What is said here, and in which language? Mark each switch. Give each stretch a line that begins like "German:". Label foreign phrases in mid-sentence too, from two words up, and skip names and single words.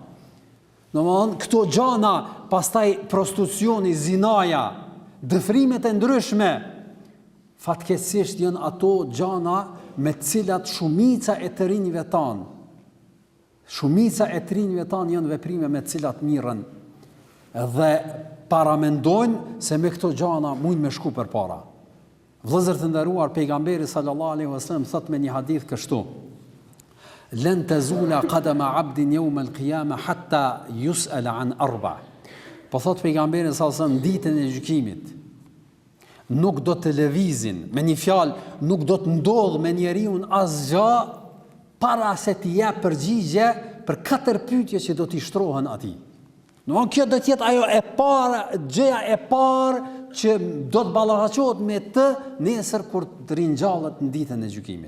Albanian: Domthonë, këto gjana, pastaj prostitucioni, zinaja, dëfrimet e ndryshme, fatkeqësisht janë ato gjana me të cilat shumica e të rinjve tanë. Shumica e të rinjve tanë janë veprime me të cilat mirën dhe paramendojnë se me këto gjana mund me shku përpara. Vëllezër të nderuar, pejgamberi
Arabic: صلى الله عليه وسلم
Albanian: thot me një hadith kështu:
Arabic: "لن تزول قدما عبد يوم القيامة حتى يسأل عن أربع'."
Albanian: Po thot pejgamberi
Arabic: صلى الله عليه وسلم,
Albanian: ditën e gjykimit nuk do të lëvizin, me një fjalë, nuk do të ndodhë me njeriu asgjë para se t'i jap përgjigje për 4 pyetje që do t'i shtrohen atij. Kjo do të jetë ajo e para, gjëja e parë që do të ballafaqohet me të nesër kur të ringjallet në ditën e gjykimit.